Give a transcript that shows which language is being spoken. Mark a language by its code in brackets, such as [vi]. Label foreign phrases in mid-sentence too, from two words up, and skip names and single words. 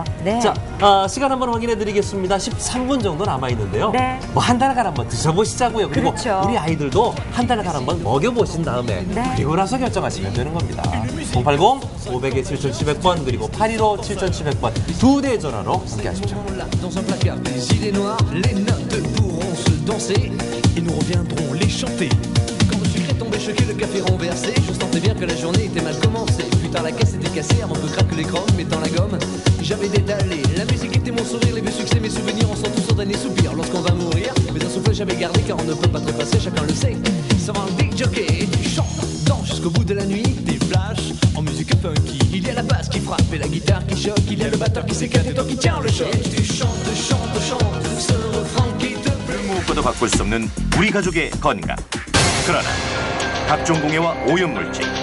[ko] 자, 시간 한번 확인해 드리겠습니다. 13분 정도 남아있는데요. 뭐 한 달간 한번 드셔보시자고요. 그리고 우리 아이들도 한 달간 한번 먹여보신 다음에 그리고 나서 결정하시면 되는 겁니다. 080-500에 7700번 그리고 815-7700번 두 대의 전화로 함께 하십시오. [fr] Dans un placard des idées noires, les notes pourront se danser et nous reviendrons les chanter. Quand le sucre est tombé choqué, le café renversé, je sentais bien que la journée était mal commencée. Plus tard la caisse était cassée avant que craque l'écran, mettant la gomme. J'avais détalé, la musique était mon sourire, les vieux succès, mes souvenirs, on sent tous son dernier soupir. Lorsqu'on va mourir, mais un souffle j'avais gardé car on ne peut pas trépasser, chacun le sait. Ça va un big jockey, tu chantes, danses jusqu'au bout de la nuit, des flashs en musique funky. Il y a la basse qui frappe et la guitare qui choque, il y a le batteur qui s'éclate et toi qui tiens le choc. Tu chantes, chantes, chantes, ce refrain qui te plaît. [ko] 무엇과도 바꿀 수 없는 우리 가족의 건강. 그러나 각종 공해와 오염물질,